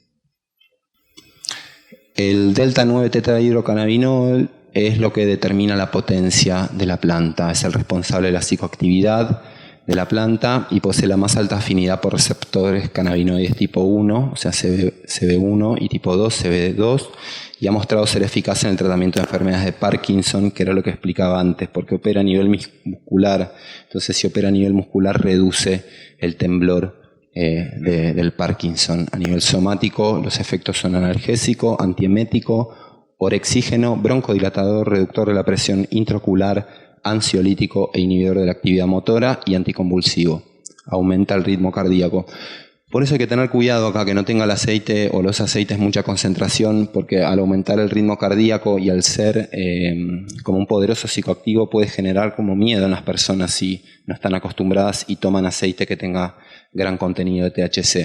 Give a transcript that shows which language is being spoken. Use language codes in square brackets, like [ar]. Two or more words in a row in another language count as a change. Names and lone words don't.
[es] El delta 9 tetrahidrocannabinol es lo que determina la potencia de la planta, es el responsable de la psicoactividad de la planta y posee la más alta afinidad por receptores cannabinoides tipo 1, o sea CB1, y tipo 2, CB2, y ha mostrado ser eficaz en el tratamiento de enfermedades de Parkinson, que era lo que explicaba antes, porque opera a nivel muscular. Entonces, si opera a nivel muscular, reduce el temblor del Parkinson. A nivel somático, los efectos son analgésico, antiemético, orexígeno, broncodilatador, reductor de la presión intraocular, ansiolítico e inhibidor de la actividad motora y anticonvulsivo. Aumenta el ritmo cardíaco. Por eso hay que tener cuidado acá, que no tenga el aceite o los aceites mucha concentración, porque al aumentar el ritmo cardíaco y al ser como un poderoso psicoactivo puede generar como miedo en las personas si no están acostumbradas y toman aceite que tenga gran contenido de THC.